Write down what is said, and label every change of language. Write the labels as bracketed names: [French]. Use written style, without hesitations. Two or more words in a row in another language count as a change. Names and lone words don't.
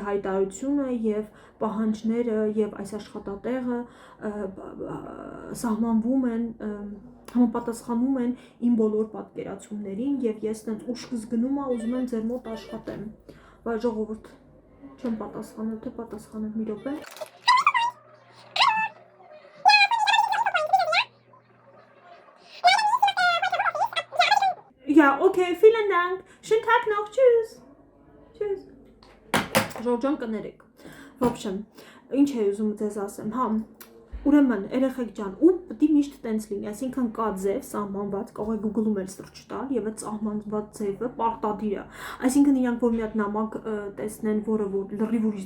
[Armenian] հայտարարությունը եւ պահանջները եւ այս աշխատատեղը սահմանվում են համապատասխանում են իմ բոլոր պատկերացումներին եւ ես այնց ուշքս գնում եմ ուզում եմ ձեր մոտ աշխատեմ»։ Բայց ժողովուրդ չեմ պատասխանել, թե պատասխանել մի րոպե։ [German] Ja, okay, vielen Dank. Schönen Tag noch. Tschüss. Tschüss. [Armenian] Ժողովուրդ կներեք։ [Russian] В общем, [Armenian] ինչ է ուզում ձեզ ասեմ, հա, ուրեմն երեխեք ջան, ու պետք է միշտ տենց լինի, այսինքն կա ձև սահմանված, կարող եք Google-ում էլ search տալ եւ այդ սահմանված ձևը պարտադիր է։ Այսինքն իրանք որ մի հատ նամակ տեսնեն, որը որ լրիվ ուրիշ